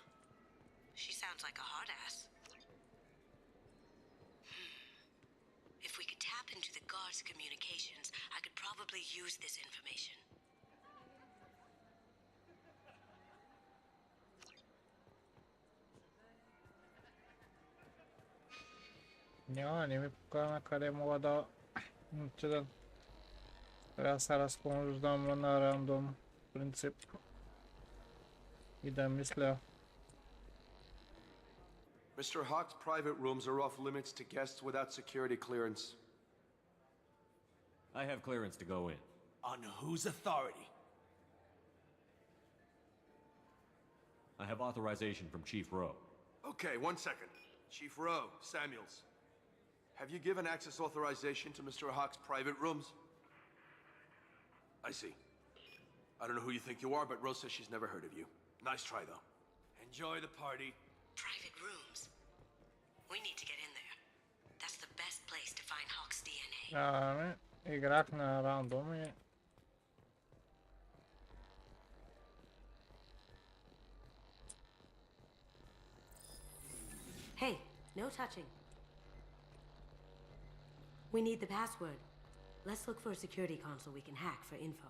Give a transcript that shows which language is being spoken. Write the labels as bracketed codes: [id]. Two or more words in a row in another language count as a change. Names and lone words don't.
[en] She sounds like a hard ass. If we could tap into the guard's communications, I could probably use this information. [bg] Няма, не ми покана къде мога да отида. Трябва да се разхождам на рандом принцип и да мисля. [en] Mr. Hawk's private rooms are off limits to guests without security clearance. I have clearance to go in. On whose authority? I have authorization from Chief Rowe. Okay, 1 second. Chief Rowe, Samuels. Have you given access authorization to Mr. Hawk's private rooms? I see. I don't know who you think you are, but Rose says she's never heard of you. Nice try, though. Enjoy the party. Private rooms. We need to get in there. That's the best place to find Hawk's DNA. [bg] Играх на рандом и... [en] Hey, no touching. We need the password. Let's look for a security console we can hack for info.